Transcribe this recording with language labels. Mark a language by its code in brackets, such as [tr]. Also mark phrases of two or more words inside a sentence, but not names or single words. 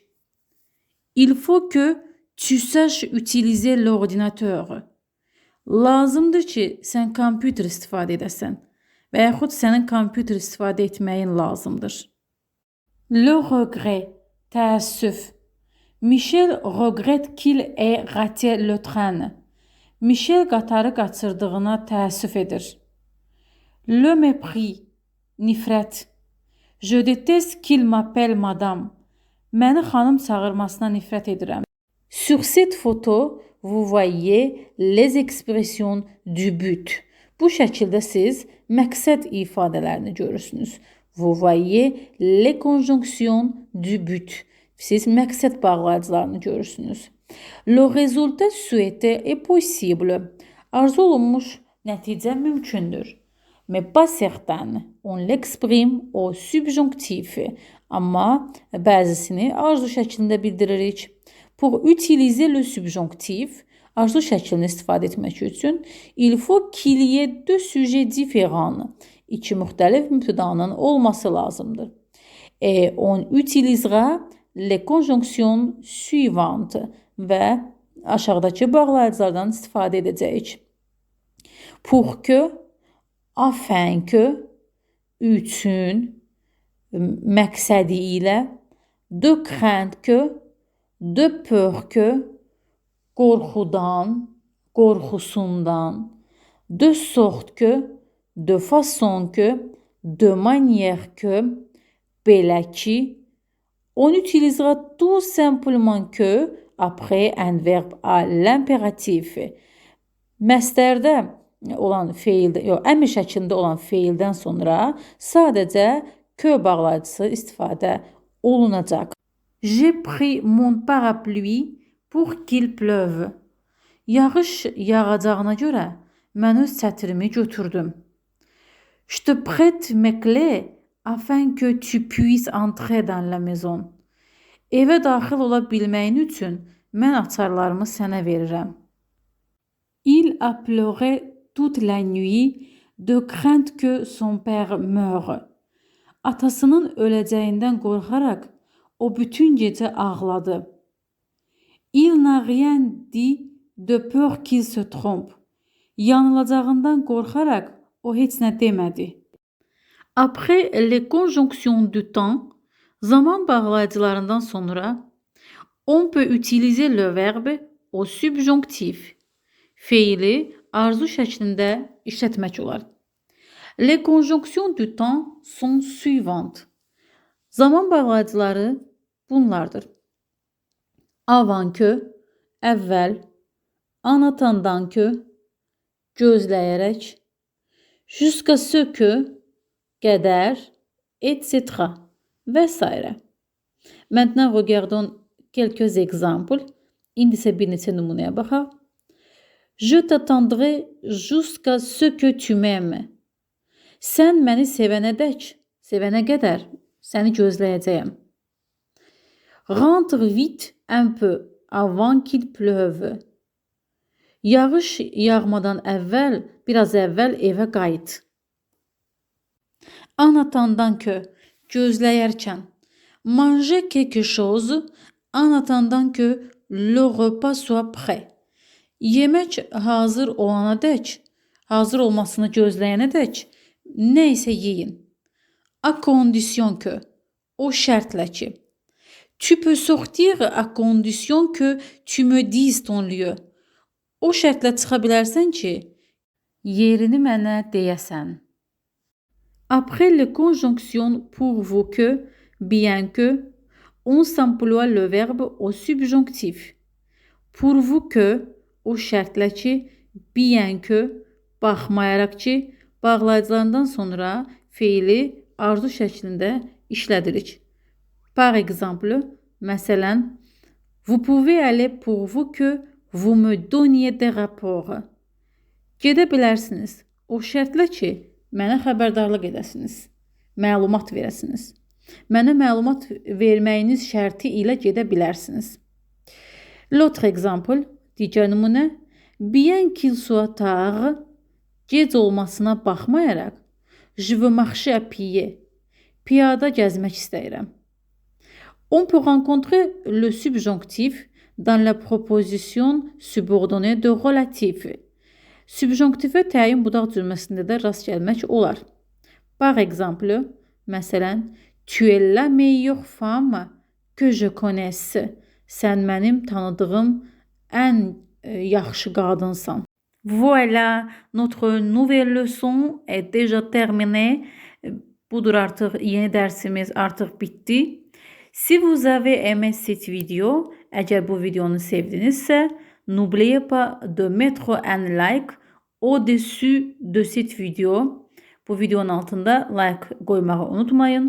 [fr] Il faut que tu saches utiliser l'ordinateur. [az] Lazımdır ki, sən kompüter istifadə edəsən və yaxud sənin kompüter istifadə etməyin lazımdır. [fr] Le regret, təəssüf. Michel regrette qu'il ait raté le train. [az] Michel qatarı qaçırdığına təəssüf edir. [fr] Le mépris, nifrət. Je déteste qu'il m'appelle madame. [az] Məni xanım çağırmasına nifrət edirəm. [fr] Sur cette photo, vous voyez les expressions du but. [az] Bu şəkildə siz məqsəd ifadələrini görürsünüz. [fr] Vous voyez les conjonctions du but. [az] Siz məqsəd bağlayıcılarını görürsünüz. [fr] Le résultat souhaité est possible. [az] Arzu olunmuş nəticə mümkündür. [fr] Mais pas certain. On l'exprime au subjonctif. [az] Amma bəzisini arzu şəklində bildiririk. [fr] Pour utiliser le subjonctif, [az] arzu şəklini istifadə etmək üçün, [fr] il faut qu'il y ait deux sujets différents. [az] İki müxtəlif mübtədanın olması lazımdır. [fr] Et on utilisera les conjonctions suivantes [az] və aşağıdakı bağlayıcılardan istifadə edəcəyik. [fr] Pour que, afin que, [az] üçün, məqsədi ilə, [fr] de crainte que, de peur que, [az] qorxudan, qorxusundan, [fr] de sorte que, de façon que, de manière que, [az] belə ki, [fr] on utilisera tout simplement que après un verbe à l'impératif. [az] Məstərdə olan feildə, əmr şəklində olan feildən sonra sadəcə que bağlayıcısı istifadə olunacaq. [fr] J'ai pris mon parapluie pour qu'il pleuve. [az] Yağış yağacağına görə mən öz çətirimi götürdüm. [fr] Je te prête mes clés afin que tu puisses entrer dans la maison. [az] Evə daxil ola bilməyin üçün mən açarlarımı sənə verirəm. [fr] Il a pleuré toute la nuit de crainte que son père meure. [az] Atasının öləcəyindən qorxaraq o bütün gecə ağladı. [fr] Il n'a rien dit de peur qu'il se trompe. [az] Yanılacağından qorxaraq o heç nə demədi. [fr] Après les conjonctions du temps, [az] zaman bağlayıcılarından sonra, [fr] on peut utiliser le verbe au subjonctif. [az] Feili arzu şəklində işlətmək olar. [fr] Les conjonctions du temps sont suivantes. [az] Zaman bağlayıcıları bunlardır. [fr] Avant que, əvvəl, en attendant que, gözləyərək, jusqu'à ce que, qədər, etc. [az] və s. [fr] Maintenant, regardons quelques exemples. [az] İndi isə bir neçə nümunəyə baxaq. [fr] Je t'attendrai jusqu'à ce que tu m'aimes. [az] Sən məni sevənə qədər səni gözləyəcəyəm. [fr] Rentre vite un peu avant qu'il pleuve. [az] Yağış yağmadan əvvəl, biraz əvvəl evə qayıt. [fr] En attendant que, gözləyərkən. Manger quelque chose en attendant que le repas soit prêt. [az] Yemək hazır olana dək, hazır olmasını gözləyənə dək nə isə yeyin. [fr] À condition que, [az] o şərtlə ki. [fr] Tu peux sortir à condition que tu me dises ton lieu. [az] O şərtlə çıxa bilərsən ki, yerini mənə deyəsən. [fr] Après les conjonctions pourvu que, bien que, on s'emploie le verbe au subjonctif. Pourvu que, [az] o şərtlə ki, [fr] bien que, [az] baxmayaraq ki, bağlayıcılarından sonra feili arzu şəklində işlədirik. [fr] Par exemple, məsələn, vous pouvez aller pourvu que vous me donniez des rapports. [az] Gedə bilərsiniz, o şərtlə ki, mənə xəbərdarlıq edəsiniz, məlumat verəsiniz. Mənə məlumat verməyiniz şərti ilə gedə bilərsiniz. [fr] L'autre exemple, [az] digər nümunə, [fr] bien qu'il soit tard, [az] gec olmasına baxmayaraq, [fr] je veux marcher à pied, [az] piyada gəzmək istəyirəm. [fr] On peut rencontrer le subjonctif dans la proposition subordonnée de relatif. [az] Subjonctifə təyin budaq cümləsində də rast gəlmək olar. [fr] Par exemple, məsələn, tu es la meilleure femme que je connaisse. [az] Sən mənim tanıdığım ən yaxşı qadınsan. [fr] Voilà, notre nouvelle leçon est déjà terminée. [az] Budur artıq, yeni dərsimiz artıq bitdi. [fr] Si vous avez aimé cette vidéo, [az] əgər bu videonu sevdinizsə, [fr] n'oubliez pas de mettre un like au-dessus de cette vidéo. [az] Bu videonun altında like qoymağı unutmayın.